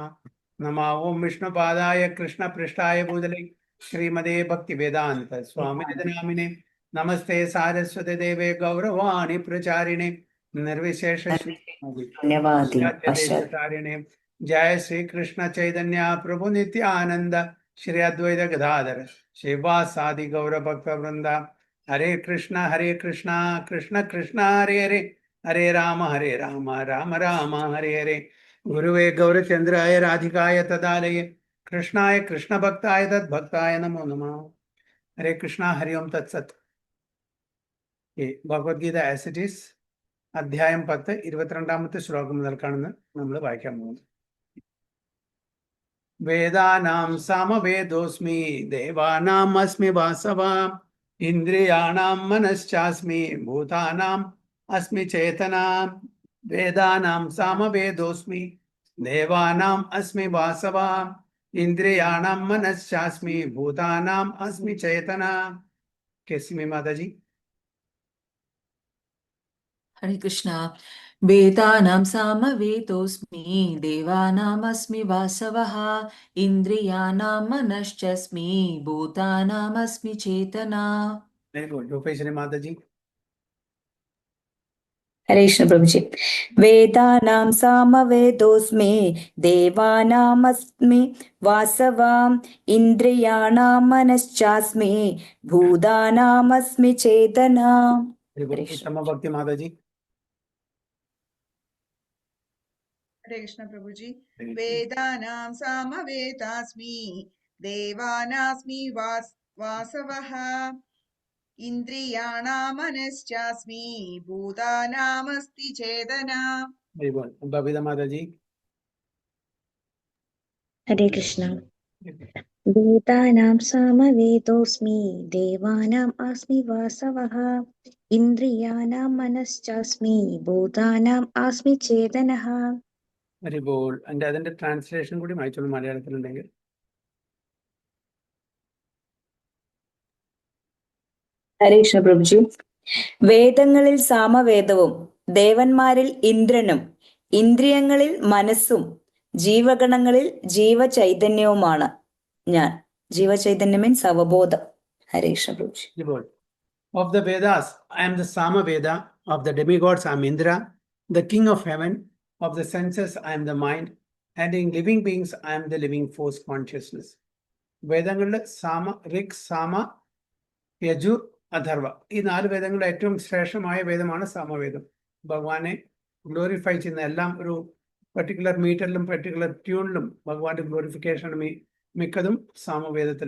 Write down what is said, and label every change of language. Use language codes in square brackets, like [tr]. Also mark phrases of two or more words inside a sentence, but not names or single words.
[sa] नमः ओं विष्णुपादाय कृष्णपृष्ठाय भूतले श्रीमते भक्तिवेदान्त स्वामिनिधि नामिने नमस्ते सारस्वती देवे गौरवाणी प्रचारिणे निर्विशेष धन्यवादी पश्चात् देशतारिणे जय श्री कृष्ण चैतन्य प्रभु नित्यानंद श्री अद्वैत गदाधर शिवासादि गौर भक्त वृंदा हरे कृष्ण कृष्ण कृष्ण हरे हरे हरे राम राम राम हरे हरे। गुरुवे गौरचंद्राय राधिकाय तदालये कृष्णाय कृष्ण भक्ताय तद्भक्ताय नमो नमः। हरे कृष्णा हरि ओम तत्सत्। [ml] ഭഗവത്ഗീത ആസ് ഇറ്റ് ഈസ് അധ്യായം 10 22ാമത്തെ ശ്ലോകം മുതൽക്കാണ് നമ്മൾ വായിക്കാൻ പോകുന്നത്. [sa] വേദാനാം സാമവേദോസ്മി ദേവാനാം അസ്മി വാസവ ഇന്ദ്രിയാണാം മനശ്ചാസ്മി ഭൂതാനാം അസ്മി ചേതന. വേദാനാം സാമവേദോസ്മി ദേവാനാം അസ്മി വാസവ ഇന്ദ്രിയാണാം മനശ്ചാസ്മി ഭൂതാനാം അസ്മി ചേതന. കേസ്മി മാതാജി. हरे कृष्णा। वेदानां सामवेदोऽस्मि देवानामस्मि वासवः इन्द्रियाणां मनश्चस्मि भूतानामस्मि चेतना। [en] very good. रूपेश्वरी माताजी. [sa] हरे कृष्ण प्रभु जी। वेदानां सामवेदोऽस्मि देवानामस्मि वासवाम् इन्द्रियाणां मनश्चास्मि भूतानामस्मि चेतना। उत्तम भक्ति माताजी. हरे कृष्ण प्रभु जी। वेदानां सामवेदास्मि देवानास्मि वासवः इन्द्रियाणां मनश्चास्मि भूतानामस्ति चेतना। [en] very good. बबीता माताजी. [sa] हरे कृष्ण। वेदानां सामवेदोऽस्मि देवानाम् अस्मि वासवः इन्द्रियाणां मनश्चास्मि भूतानाम् अस्मि चेतनः. [en] very good. [ml] അതിന്റെ ട്രാൻസ്ലേഷൻ കൂടി വായിച്ചോളൂ മലയാളത്തിലുണ്ടെങ്കിൽ. ഹരേ കൃഷ്ണ പ്രഭുജി. വേദങ്ങളിൽ സാമവേദവും ദേവന്മാരിൽ ഇന്ദ്രനും ഇന്ദ്രിയങ്ങളിൽ മനസ്സും ജീവഗണങ്ങളിൽ ജീവചൈതന്യവുമാണ് ഞാൻ. ജീവചൈതന്യം മീൻസ് അവബോധം. ഹരേ കൃഷ്ണ പ്രഭുജി. [en] Of the Vedas, I am the Samaveda. Of the demigods, I am Indra, the king of heaven. Of the senses, I am the mind. And in living beings, I am the living force consciousness. [ml] വേദങ്ങളിൽ സാമ, ഋക്, സാമ, യജുർ, അഥർവ ഈ 4 വേദങ്ങളുടെ ഏറ്റവും ശ്രേഷ്ഠമായ വേദമാണ് സാമവേദം. ഭഗവാനെ ഗ്ലോറിഫൈ ചെയ്യുന്ന എല്ലാം ഒരു പെർട്ടിക്കുലർ മീറ്ററിലും പെർട്ടിക്കുലർ ട്യൂണിലും ഭഗവാന്റെ ഗ്ലോറിഫിക്കേഷൻ മിക്കതും സാമവേദത്തിൽ.